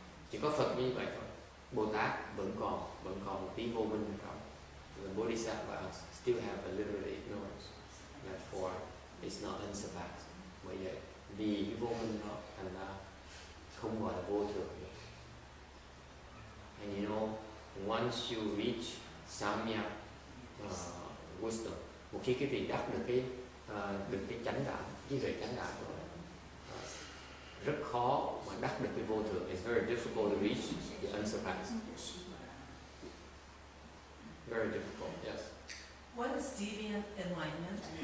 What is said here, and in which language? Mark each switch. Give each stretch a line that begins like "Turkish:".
Vietnamese: Chỉ có Phật như vậy thôi. Bồ Tát vẫn còn một tí vô minh ở trong.
English: The Bodhisattvas still have a little ignorance. Therefore, it's not unsurpassed.
Vietnamese: Bởi vậy, vì cái vô minh đó thành ra không gọi là vô thượng.
English: And you know, once you reach samyak wisdom,
Vietnamese: một khi cái vị đắc được cái chánh đạo, trí huệ chánh đạo rồi, rất khó mà đắc được cái vô thượng.
English: It's very difficult to reach the unsurpassed. Very difficult, yes. What is deviant enlightenment?